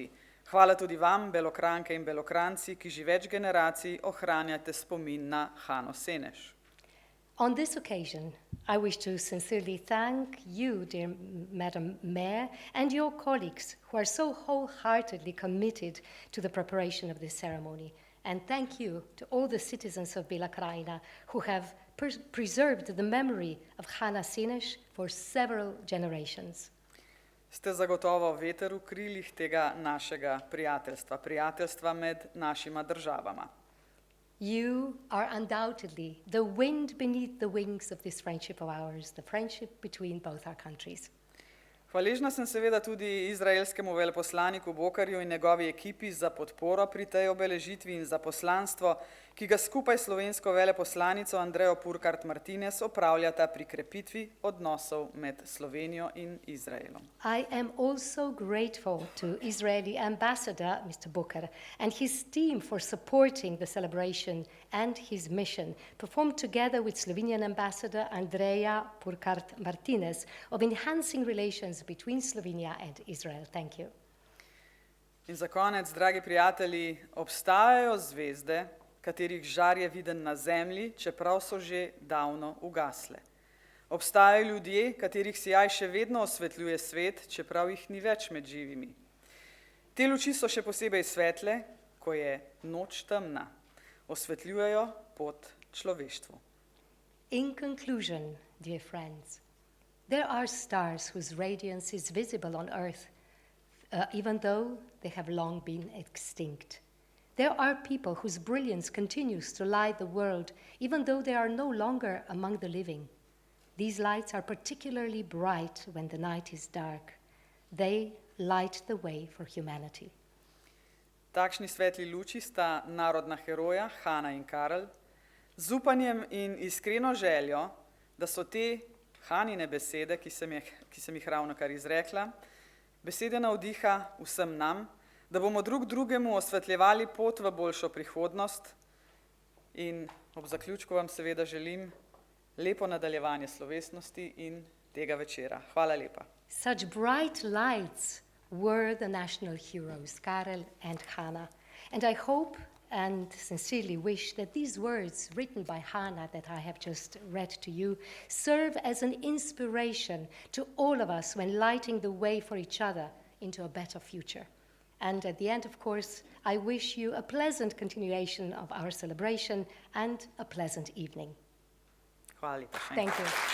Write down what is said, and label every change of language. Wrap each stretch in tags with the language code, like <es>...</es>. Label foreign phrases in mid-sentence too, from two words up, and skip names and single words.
<sl>Hvala tudi vam, Belokranke in Belokranci, ki že več generacij ohranjate spomin na Hano Seneš.</sl> <en>On this occasion, I wish to sincerely thank you, dear Madam Mayor, and your colleagues who are so wholeheartedly committed to the preparation of this ceremony. And thank you to all the citizens of Bela Krajina who have preserved the memory of Hane Seneš for several generations.</en> <sl>Ste zagotovo veter v krilih tega našega prijateljstva med našima državama.</sl> <en>You are undoubtedly the wind beneath the wings of this friendship of ours, the friendship between both our countries.</en> <sl>Hvaležna sem seveda tudi izraelskemu veleposlaniku Bokarju in njegovi ekipi za podporo pri tej obeležitvi in za poslanstvo, ki ga skupaj s slovensko veleposlanico Andrejo Purkart-Martinez opravljata pri krepitvi odnosov med Slovenijo in Izraelom.</sl> <en>I am also grateful to Israeli ambassador, Mr. Booker, and his team for supporting the celebration and his mission, performed together with Slovenian ambassador Andreja Purkart-Martinez, of enhancing relations between Slovenia and Israel. Thank you.</en> <sl>In za konec, dragi prijatelji, obstajajo zvezde, katerih žar je viden na zemlji, čeprav so že davno ugasle. Obstajajo ljudje, katerih sijaj še vedno osvetljuje svet, čeprav jih ni več med živimi. Te luči so še posebej svetle, ko je noč temna. Osvetljujejo pot človeštvu.</sl> <en>In conclusion, dear friends, there are stars whose radiance is visible on earth, even though they have long been extinct. There are people whose brilliance continues to light the world, even though they are no longer among the living. These lights are particularly bright when the night is dark. They light the way for humanity.</en> <sl>Takšni svetli luči sta narodna heroja Hana in Karel, z upanjem in iskreno željo, da so te Hanine besede, ki sem jih ravnokar izrekla, besede navdiha vsem nam, da bomo drug drugemu osvetljevali pot v boljšo prihodnost, in ob zaključku vam seveda želim lepo nadaljevanje slovesnosti in tega večera. Hvala lepa.</sl> <en>Such bright lights were the national heroes, Karel and Hana. And I hope and sincerely wish that these words written by Hana that I have just read to you serve as an inspiration to all of us when lighting the way for each other into a better future. And at the end, of course, I wish you a pleasant continuation of our celebration and a pleasant evening.</en> <sl>Hvala lepa.</sl> <en>Thank you.</en>